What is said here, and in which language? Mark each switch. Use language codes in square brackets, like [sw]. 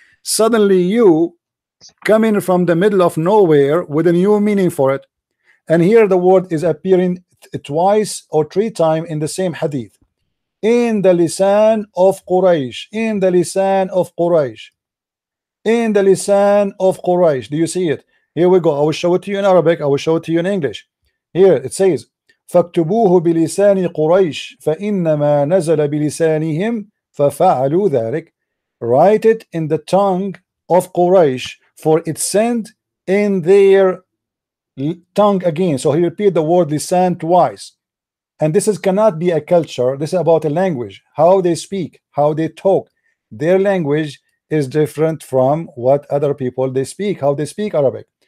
[en] Suddenly you coming from the middle of nowhere with a new meaning for it, and here the word is appearing twice or three times in the same hadith. In the lisan of Quraysh, in the lisan of Quraysh, in the lisan of Quraysh. Do you see it? Here we go. I will show it to you in Arabic. I will show it to you in English. Here it says, [ar] فاكتبوه بلسان قريش فإنما نزل بلسانهم ففعلوا ذلك. [en] Write it in the tongue of Quraysh, for it sent in their tongue again. So he repeat the word lisan twice. And this is cannot be a culture. This is about a language, how they speak, how they talk. Their language is different from what other people they speak, how they speak Arabic.